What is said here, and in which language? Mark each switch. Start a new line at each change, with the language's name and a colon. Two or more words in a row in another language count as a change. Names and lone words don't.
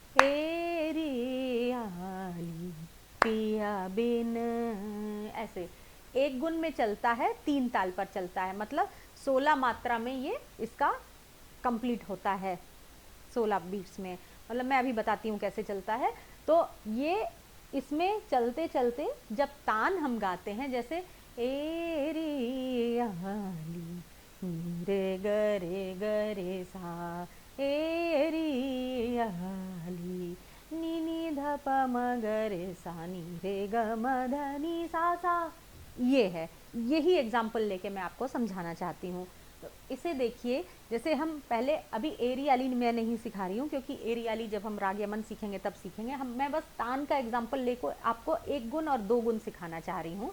Hindi: एरी आली पिया बिन, ऐसे एक गुण में चलता है, 3 ताल पर चलता है, मतलब 16 मात्रा में ये इसका कंप्लीट होता है, 16 बीट्स में। मतलब मैं अभी बताती हूँ कैसे चलता है। तो ये इसमें चलते चलते जब तान हम गाते हैं, जैसे ए रे आली रे ग रे सा, ए रे आली नी नी ध प म ग रे सा, नी रे ग म ध नी सा। ये है, यही एग्जाम्पल लेके मैं आपको समझाना चाहती हूँ। तो इसे देखिए, जैसे हम पहले अभी एरी आली मैं नहीं सिखा रही हूँ, क्योंकि एरी आली जब हम राग यमन सीखेंगे तब सीखेंगे हम। मैं बस तान का एग्जाम्पल लेकर आपको एक गुण और दो गुण सिखाना चाह रही हूँ।